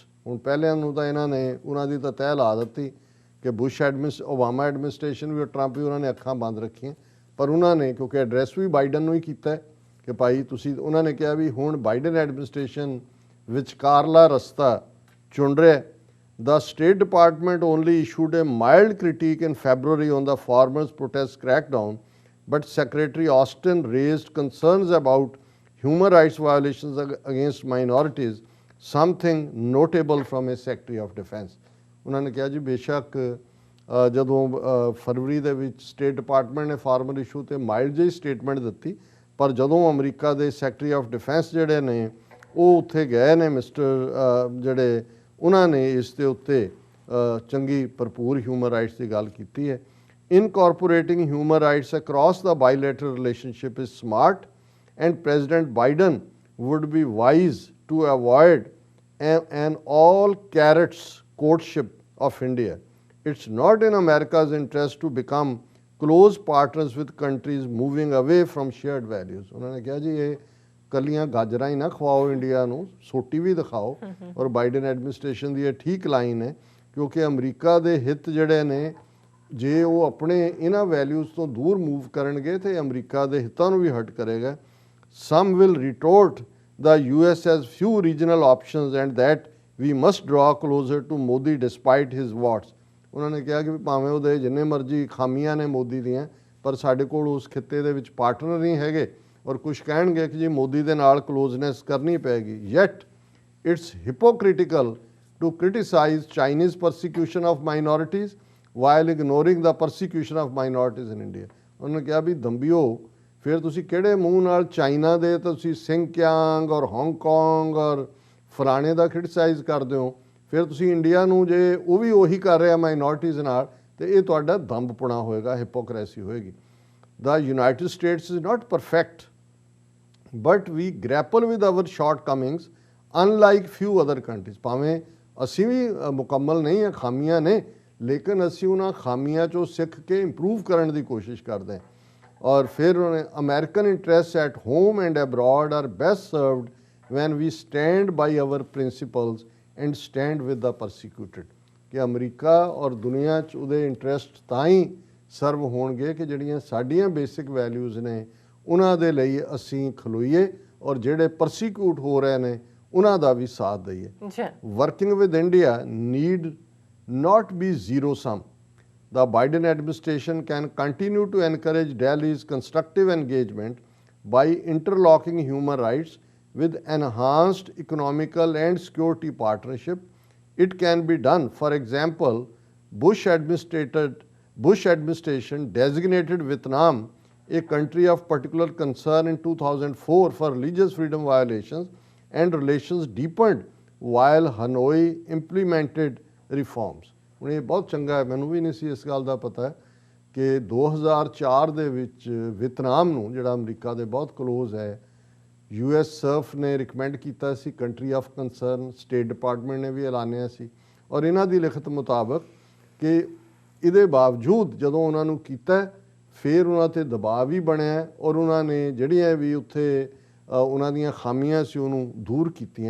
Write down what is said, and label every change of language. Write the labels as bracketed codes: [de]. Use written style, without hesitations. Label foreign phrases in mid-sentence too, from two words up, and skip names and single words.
[pa] ਹੁਣ ਪਹਿਲਿਆਂ ਨੂੰ ਤਾਂ ਇਹਨਾਂ ਨੇ ਉਹਨਾਂ ਦੀ ਤਾਂ ਤਹਿ ਲਾ ਦਿੱਤੀ ਕਿ ਬੁਸ਼ ਓਬਾਮਾ ਐਡਮਿਨਿਸਟ੍ਰੇਸ਼ਨ ਵੀ ਔਰ ਟਰੰਪ ਵੀ ਉਹਨਾਂ ਨੇ ਅੱਖਾਂ ਬੰਦ ਰੱਖੀਆਂ, ਪਰ ਉਹਨਾਂ ਨੇ ਕਿਉਂਕਿ ਐਡਰੈਸ ਵੀ ਬਾਈਡਨ ਨੂੰ ਹੀ ਕੀਤਾ ਕਿ ਭਾਈ ਤੁਸੀਂ, ਉਹਨਾਂ ਨੇ ਕਿਹਾ ਵੀ ਹੁਣ ਬਾਈਡਨ ਐਡਮਿਨਿਸਟ੍ਰੇਸ਼ਨ ਵਿਚਕਾਰਲਾ ਰਸਤਾ ਚੁਣ ਰਿਹਾ। [en] The State Department only issued a mild critique in February on the farmers' protest crackdown, but Secretary Austin raised concerns about human rights violations against minorities, something notable from a Secretary of Defense। [pa] ਉਹਨਾਂ ਨੇ ਕਿਹਾ ਜੀ ਬੇਸ਼ੱਕ ਜਦੋਂ ਫਰਵਰੀ ਦੇ ਵਿੱਚ [en] State Department [pa] ਨੇ [en] farmer issue [pa] 'ਤੇ ਮਾਈਲਡ ਜਿਹੀ ਸਟੇਟਮੈਂਟ ਦਿੱਤੀ, ਪਰ ਜਦੋਂ ਅਮਰੀਕਾ ਦੇ [en] Secretary of Defense [pa] ਜਿਹੜੇ ਨੇ ਉਹ ਉੱਥੇ ਗਏ ਨੇ ਮਿਸਟਰ ਜਿਹੜੇ ਉਹਨਾਂ ਨੇ ਇਸ ਦੇ ਉੱਤੇ ਚੰਗੀ ਭਰਪੂਰ [en] human rights [pa] ਦੀ ਗੱਲ ਕੀਤੀ ਹੈ। [en] Incorporating human rights across the bilateral relationship is smart and President Biden would be wise to avoid an all carrots courtship of India. It's not in America's interest to become close partners with countries moving away from shared values। [pa] ਉਹਨਾਂ ਨੇ ਕਿਹਾ ਜੀ ਇਹ ਕੱਲੀਆਂ ਗਾਜਰਾਂ ਹੀ ਨਾ ਖਵਾਓ ਇੰਡੀਆ ਨੂੰ, ਸੋਟੀ ਵੀ ਦਿਖਾਓ। ਔਰ ਬਾਈਡਨ ਐਡਮਿਨਿਸਟ੍ਰੇਸ਼ਨ ਦੀ ਇਹ ਠੀਕ ਲਾਈਨ ਹੈ, ਕਿਉਂਕਿ ਅਮਰੀਕਾ ਦੇ ਹਿੱਤ ਜਿਹੜੇ ਨੇ ਜੇ ਉਹ ਆਪਣੇ ਇਹਨਾਂ ਵੈਲਿਊਜ਼ ਤੋਂ ਦੂਰ ਮੂਵ ਕਰਨਗੇ ਤੇ ਅਮਰੀਕਾ ਦੇ ਹਿੱਤਾਂ ਨੂੰ ਵੀ ਹਰਟ ਕਰੇਗਾ। [en] Some will retort the US has few regional options and that we must draw closer to Modi despite his warts। [pa] ਉਹਨਾਂ ਨੇ ਕਿਹਾ ਕਿ ਭਾਵੇਂ ਉਹਦੇ ਜਿੰਨੇ ਮਰਜ਼ੀ ਖਾਮੀਆਂ ਨੇ ਮੋਦੀ ਦੀਆਂ, ਪਰ ਸਾਡੇ ਕੋਲ ਉਸ ਖਿੱਤੇ ਦੇ ਵਿੱਚ ਪਾਰਟਨਰ ਨਹੀਂ ਹੈਗੇ। ਔਰ ਕੁਝ ਕਹਿਣਗੇ ਕਿ ਜੀ ਮੋਦੀ ਦੇ ਨਾਲ ਕਲੋਜ਼ਨੈਸ ਕਰਨੀ ਪਏਗੀ। [en] Yet it's hypocritical to criticize Chinese persecution of minorities while ignoring the persecution of minorities in India। [pa] ਉਹਨਾਂ ਨੇ ਕਿਹਾ ਵੀ ਦੰਬੀਓ, ਫਿਰ ਤੁਸੀਂ ਕਿਹੜੇ ਮੂੰਹ ਨਾਲ ਚਾਈਨਾ ਦੇ ਤੁਸੀਂ ਸਿੰਕਿਆਂਗ ਔਰ ਹਾਂਗਕਾਂਗ ਔਰ ਫਲਾਣੇ ਦਾ ਕ੍ਰਿਟਿਸਾਈਜ਼ ਕਰਦੇ ਹੋ, ਫਿਰ ਤੁਸੀਂ ਇੰਡੀਆ ਨੂੰ ਜੇ ਉਹ ਵੀ ਉਹੀ ਕਰ ਰਿਹਾ ਮਾਈਨੋਰਟੀਜ਼ ਨਾਲ, ਤੇ ਇਹ ਤੁਹਾਡਾ ਦੰਬਪੁਣਾ ਹੋਏਗਾ, ਹਿਪੋਕ੍ਰੇਸੀ ਹੋਏਗੀ। [en] The United States is not perfect, but we grapple with our shortcomings unlike few other countries। [pa] ਭਾਵੇਂ ਅਸੀਂ ਵੀ ਮੁਕੰਮਲ ਨਹੀਂ ਹਾਂ, ਖਾਮੀਆਂ ਨੇ, ਲੇਕਿਨ ਅਸੀਂ ਉਹਨਾਂ ਖਾਮੀਆਂ ਚੋਂ ਸਿੱਖ ਕੇ ਇੰਪਰੂਵ ਕਰਨ ਦੀ ਕੋਸ਼ਿਸ਼ ਕਰਦੇ ਹਾਂ। ਔਰ ਫਿਰ ਉਹਨੇ [en] American interest at home and abroad are best served when we stand by our principles and stand with the persecuted. [pa] ਕਿ ਅਮਰੀਕਾ ਔਰ ਦੁਨੀਆ 'ਚ ਉਹਦੇ ਇੰਟਰਸਟ ਤਾਂ ਹੀ ਸਰਵ ਹੋਣਗੇ ਕਿ ਜਿਹੜੀਆਂ ਸਾਡੀਆਂ ਬੇਸਿਕ ਵੈਲਿਊਜ਼ ਨੇ ਉਹਨਾਂ ਦੇ ਲਈ ਅਸੀਂ ਖਲੋਈਏ ਔਰ ਜਿਹੜੇ ਪਰਸੀਕਿਊਟ ਹੋ ਰਹੇ ਨੇ ਉਹਨਾਂ ਦਾ ਵੀ ਸਾਥ ਦਈਏ। [en] Working with India need not be zero sum। The Biden administration can continue to encourage Delhi's constructive engagement by interlocking human rights with enhanced economical and security partnership. It can be done. For example, Bush administration designated Vietnam a country of particular concern in 2004 for religious freedom violations, and relations deepened while Hanoi implemented ਰਿਫਾਰਮਸ। [pa] ਹੁਣ ਇਹ ਬਹੁਤ ਚੰਗਾ ਹੈ, ਮੈਨੂੰ ਵੀ ਨਹੀਂ ਸੀ ਇਸ ਗੱਲ ਦਾ ਪਤਾ ਕਿ 2004 ਦੇ ਵਿੱਚ ਵੀਅਤਨਾਮ ਨੂੰ, ਜਿਹੜਾ ਅਮਰੀਕਾ ਦੇ ਬਹੁਤ ਕਲੋਜ਼ ਹੈ, US ਸਰਫ ਨੇ ਰਿਕਮੈਂਡ ਕੀਤਾ ਸੀ [en] country of concern, State Department [pa] ਨੇ ਵੀ ਐਲਾਨਿਆ ਸੀ। ਔਰ ਇਹਨਾਂ ਦੀ ਲਿਖਤ ਮੁਤਾਬਕ ਕਿ ਇਹਦੇ ਬਾਵਜੂਦ ਜਦੋਂ ਉਹਨਾਂ ਨੂੰ ਕੀਤਾ, ਫਿਰ ਉਹਨਾਂ 'ਤੇ ਦਬਾਅ ਵੀ ਬਣਿਆ ਔਰ ਉਹਨਾਂ ਨੇ ਜਿਹੜੀਆਂ ਵੀ ਉੱਥੇ ਉਹਨਾਂ ਦੀਆਂ ਖਾਮੀਆਂ ਸੀ ਉਹਨੂੰ ਦੂਰ ਕੀਤੀਆਂ।